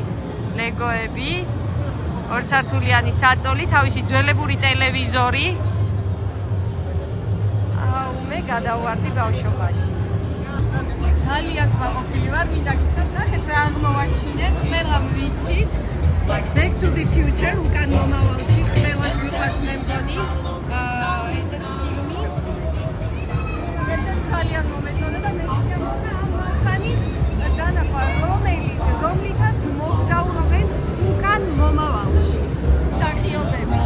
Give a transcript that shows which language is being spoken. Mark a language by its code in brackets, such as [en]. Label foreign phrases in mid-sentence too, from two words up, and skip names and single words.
[ka] ლეგოები, ორსართულიანი საწოლი, თავისი ძველებური ტელევიზორი. მე გადავარდი ბავშვობაში. ძალიან კმაყოფილი ვარ, მინდა გითხრათ, ნახეთ რა აღმოვაჩინეთ, ყველამ ვიცით. Back to the Future, უკან მომავალში, ყველას გვიყვარს მე მგონი. ესეთ ფილმი. ძალიან მომეწონა და მე შემოვიდა ამ ხანის დანახვა, რომლითაც მოგზაურობენ უკან მომავალში მსახიობები.